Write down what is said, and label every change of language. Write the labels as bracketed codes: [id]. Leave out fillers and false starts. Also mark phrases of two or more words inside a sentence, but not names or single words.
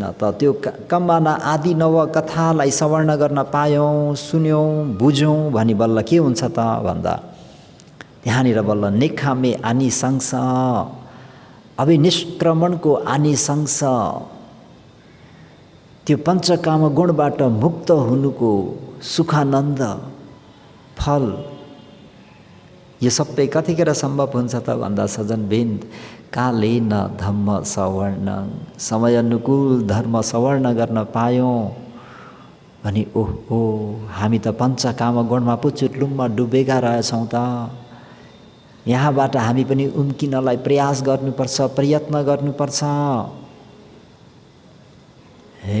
[ne] त त्यो कम्बाना आदि नवकथालाई सवर्ण गर्न पायौँ, सुन्यौँ, बुझ्यौँ भनी बल्ल के हुन्छ त भन्दा त्यहाँनिर बल्ल [pi] नेखामे आनिसंस, [ne] अब निष्क्रमणको आनिसंस, त्यो पञ्चकाम गुणबाट मुक्त हुनुको सुखानन्द फल यो सबै कतिखेर सम्भव हुन्छ त भन्दा सज्जनवृन्द [pi] कालेन धम्म सवर्ण, [ne] समय अनुकूल धर्म सवर्ण गर्न पायौँ भने ओहो हामी त पञ्चकाम गुणमा पो चुट्लुममा डुबेका रहेछौँ त। यहाँबाट हामी पनि उम्किनलाई प्रयास गर्नुपर्छ, प्रयत्न गर्नुपर्छ है।